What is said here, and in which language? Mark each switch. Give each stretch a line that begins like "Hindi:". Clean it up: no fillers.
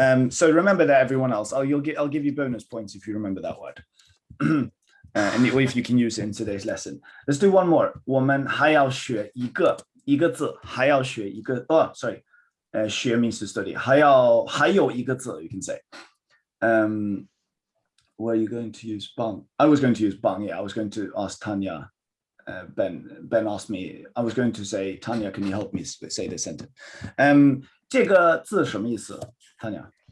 English: So remember that, everyone else. I'll give you bonus points if you remember that word. And if you can use it in today's lesson. Let's do one more.
Chinese: 我们还要学一个字，还要学一个sorry.
English: 学 means to study.
Chinese: 还有一个字
English: you can say. Were you going to use bang? I was going to use bang. Yeah, I was going to ask Tanya. Ben asked me. I was going to say, Tanya, can you help me say this sentence?
Chinese: 这个字什么意思 Tanya?